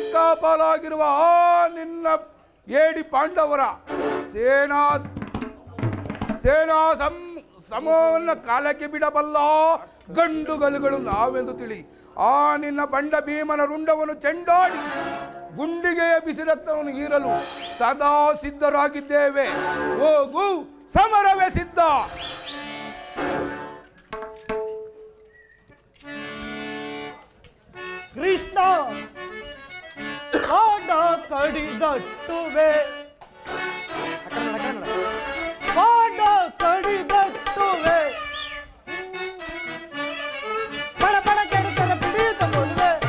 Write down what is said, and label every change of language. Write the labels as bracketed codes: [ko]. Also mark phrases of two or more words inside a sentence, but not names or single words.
[kn] ಪಾಲಾಗಿರುವ ಆ ನಿನ್ನ ಏಡಿ ಪಾಂಡವರ ಸೇನಾ ಸಮೂಹವನ್ನು ಕಾಲಕ್ಕೆ ಬಿಡಬಲ್ಲ ಗಂಡುಗಲುಗಳು ನಾವೆಂದು ತಿಳಿ. ಆ ನಿನ್ನ ಬಂಡ ಭೀಮನ ರುಂಡವನ್ನು ಚೆಂಡಾಡಿ ಗುಂಡಿಗೆಯ ಬಿಸಿ ರಕ್ತವನ್ನು ಹೀರಲು ಸದಾ ಸಿದ್ಧರಾಗಿದ್ದೇವೆ. ಹೋಗು, ಸಮರವೇ ಸಿದ್ಧ. ಕೃಷ್ಣ ಕಡಿದಟ್ಟುವೆ ಕಡಿದಟ್ಟುವೆ ಪಡ ಪಡ ಕೆಡುಕರ ಪಿಡಿಯುತ್ತ ಬಂದೆ